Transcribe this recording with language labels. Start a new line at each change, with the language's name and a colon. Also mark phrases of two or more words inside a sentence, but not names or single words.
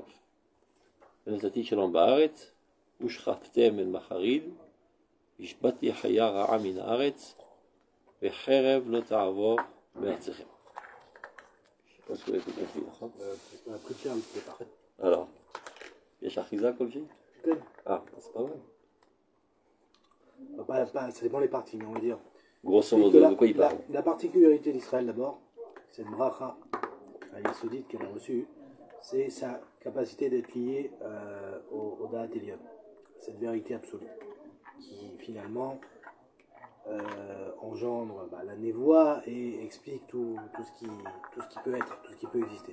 Hebrew: ונתתי שלום בארץ, ושכבתם אל מחריד, השבתי חיה רעה מן הארץ, וחרב לא תעבור בארצכם. Alors, יש אחיזה כלשהי? כן.
French: c'est pas mal. Ça dépend les parties, mais on va dire. Grosso modo, de quoi il parle? La particularité d'Israël d'abord, cette
Hebrew: ברכה אל יסודית
French: qu'elle a reçue, c'est sa capacité d'être liée au
Hebrew: דעת עליון,
French: cette vérité absolue, qui finalement engendre la névoie et explique tout ce qui peut être, tout ce qui peut exister.